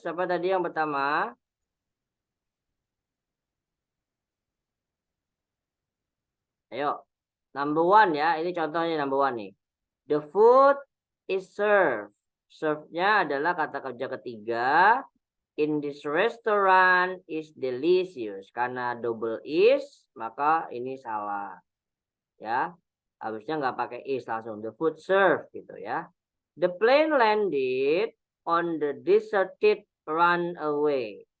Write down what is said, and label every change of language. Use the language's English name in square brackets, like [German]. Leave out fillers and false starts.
[Indonesian] Siapa tadi yang pertama? Ayo, number 1 ya. Ini contohnya number 1 nih. [English] The food is served. [Indonesian] Serve-nya adalah kata kerja ketiga. [English] In this restaurant is delicious. [Indonesian] Karena double is, maka ini salah. Ya, harusnya nggak pakai is langsung. [English] The food served [Indonesian] gitu ya. [English] The plane landed on the deserted runway.